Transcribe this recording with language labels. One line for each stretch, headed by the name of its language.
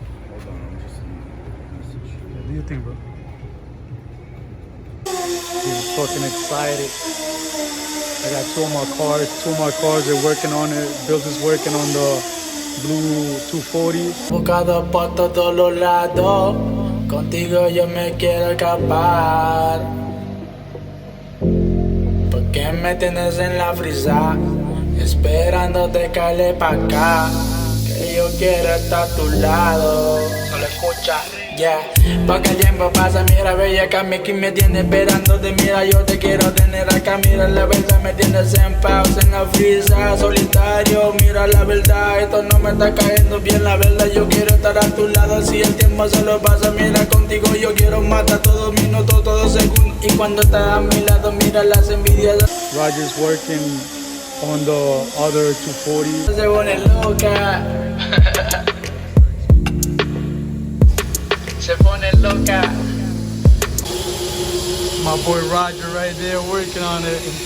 English: Hold on, What do you think, bro? He's fucking excited. I got two of my cars are working on it. Bills is working on the blue 240.
Spanish: Buscado por todos los lados. Contigo yo me quiero escapar. ¿Por qué me tienes en la frisa? Esperándote caerle pa' acá. Que yo quiero estar a tu lado. Solo escucha. Yeah. Porque el tiempo pasa, mira, bella, que me tiene esperándote. Mira, yo te quiero tener acá. Mira, la verdad me tienes en pausa, en la frisa, solitario. Mira, la verdad, esto no me está cayendo bien. La verdad, yo quiero estar a tu lado. Si el tiempo solo pasa, mira, contigo yo quiero matar todo minuto, todo segundo. Y cuando estás a mi lado, mira las envidias.
English: Roger's working on the other 240.
Spanish: Se pone loca. Se pone loca.
English: My boy Roger right there working on it.